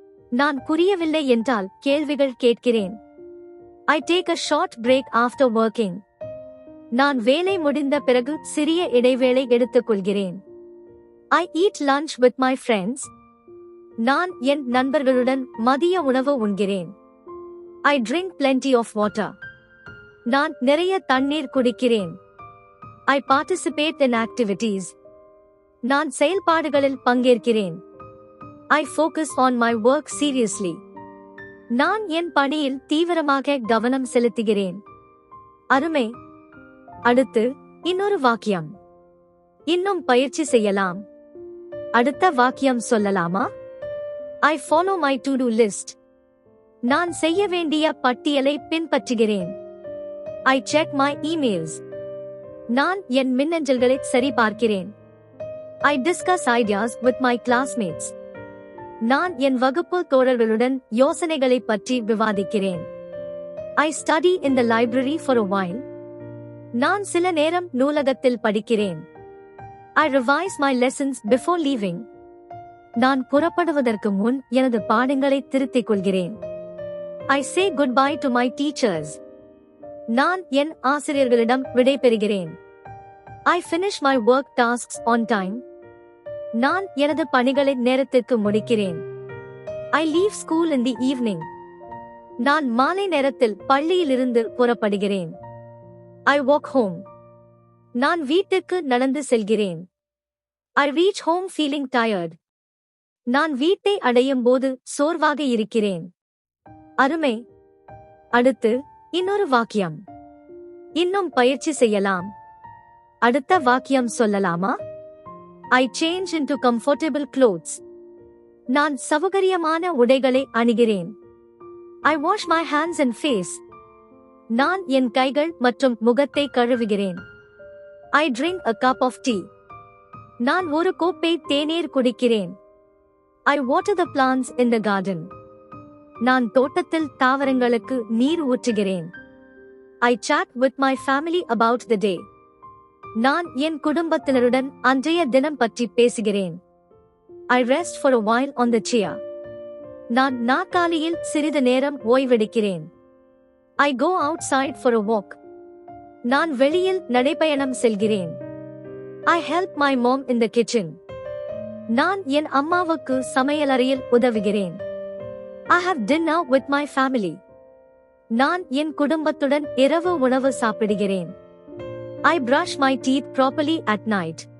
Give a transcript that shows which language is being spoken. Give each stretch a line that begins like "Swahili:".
Tamil: நான் புரியவில்லை என்றால் கேள்விகள் கேட்கிறேன்.
English: I take a short break after working.
Tamil: நான் வேலை முடிந்த பிறகு சிறிய இடைவேளை எடுத்துக்கொள்கிறேன்.
English: I eat lunch with my friends.
Tamil: நான் என் நண்பர்களுடன் மதிய உணவு உண்கிறேன்.
English: I drink plenty of water.
Tamil: நான் நிறைய தண்ணீர் குடிக்கிறேன்.
English: I participate in activities.
Tamil: நான் செயல்பாடுகளில் பங்கேற்கிறேன்.
English: I focus on my work seriously.
Tamil: நான் என் பணியில் தீவிரமாக கவனம் செலுத்துகிறேன். அருமை. அடுத்து இன்னொரு வாக்கியம். இன்னும் பயிற்சி செய்யலாம். அடுத்த வாக்கியம் சொல்லலாமா?
English: I follow my to-do list.
Tamil: நான் செய்ய வேண்டிய பட்டியலை பின்பற்றுகிறேன்.
English: I check my emails.
Tamil: நான் என் மின்னஞ்சல்களை சரிபார்க்கிறேன்.
English: I discuss ideas with my classmates.
Tamil: நான் என் வகுப்பு தோழர்களுடன் யோசனைகளை பற்றி விவாதிக்கிறேன்.
English: I study in the library for a while.
Tamil: நான் சில நேரம் நூலகத்தில் படிக்கிறேன்.
English: I revise my lessons before leaving.
Tamil: நான் புறப்படுவதற்கு முன் எனது பாடங்களை திருத்திக் கொள்கிறேன்.
English: I say goodbye to my teachers.
Tamil: நான் என் ஆசிரியர்களிடம் விடைபெறுகிறேன்.
English: I finish my work tasks on time.
Tamil: நான் எனது பணிகளை நேரத்திற்கு முடிக்கிறேன்.
English: I leave school in the evening.
Tamil: நான் மாலை நேரத்தில் பள்ளியிலிருந்து புறப்படுகிறேன்.
English: I walk home.
Tamil: நான் வீட்டுக்கு நடந்து செல்கிறேன்.
English: I reach home feeling tired.
Tamil: நான் வீட்டை அடையும் போது சோர்வாக இருக்கிறேன். அருமை. அடுத்து இன்னொரு வாக்கியம். இன்னும் பயிற்சி செய்யலாம். அடுத்த வாக்கியம் சொல்லலாமா?
English: I change into comfortable clothes.
Tamil: நான் சௌகரியமான உடைகளை அணிகிறேன்.
English: I wash my hands and face.
Tamil: நான் என் கைகள் மற்றும் முகத்தை கழுவுகிறேன்.
English: I drink a cup of tea.
Tamil: நான் ஒரு கோப்பை தேநீர் குடிக்கிறேன்.
English: I water the plants in the garden.
Tamil: நான் தோட்டத்தில் தாவரங்களுக்கு நீர் ஊற்றுகிறேன்.
English: I chat with my family about the day.
Tamil: நான் என் குடும்பத்தினருடன் அன்றைய தினம் பற்றி பேசுகிறேன்.
English: I rest for a while on the chair.
Tamil: நான் நாற்காலியில் சிறிது நேரம் ஓய்வெடுக்கிறேன்.
English: I go outside for a walk.
Tamil: நான் வெளியில் நடைபயணம் செல்கிறேன்.
English: I help my mom in the kitchen.
Tamil: நான் என் அம்மாவுக்கு சமையலறையில் உதவுகிறேன்.
English: I have dinner with my family.
Tamil: நான் என் குடும்பத்துடன் இரவு உணவு சாப்பிடுகிறேன்.
English: I brush my teeth properly at night.